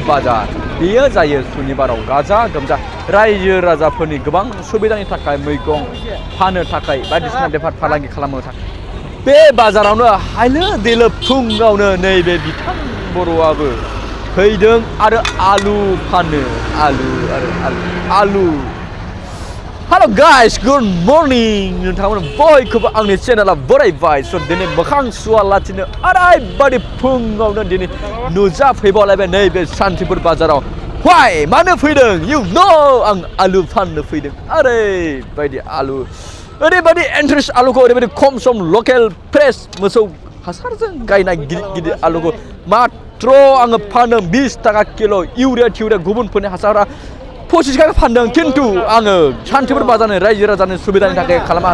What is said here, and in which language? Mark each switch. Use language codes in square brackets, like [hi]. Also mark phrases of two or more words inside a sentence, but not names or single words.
[brx] बाजार बेयो जायो सुनिबाराव गाजा गोमजा रायजो राजाफोरनि गोबां सुबिदानि थाखाय मैगं फाननो थाखाय बायदिसिना बेफार फालांगि खालामनो थाखाय बे बाजारावनो हायलो दैलो फुङावनो नैबे बिथां बर'आबो फैदों आरो आलु फानो आलु [en] Hello guys, good morning. [brx] नोंथांमोन बयखौबो आंनि चेनेलाव बरायबाय स' दिनै मोखां सुवालासिनो ओरैबायदि फुङावनो दिनै नुजाफैबावलायबाय नैबे सान्थिफुर बाजाराव Why? मानो फैदों? [en] You know [brx] आं आलु फाननो फैदों ओरैबायदि आलु ओरैबायदि इन्ट्रेस्ट आलुखौ ओरैबायदि खम [en] some local fresh [brx] मोसौ हासारजों गायनाय गिदिर आलुखौ मात्र आङो फानो 20 टाका किल' इउरिया गुबुनफोरनि हासारा 25 टाका फानदों खिन्थु आङो सान्थिफुर बाजारनि रायजो राजानि सुबिदानि थाखाय खालामना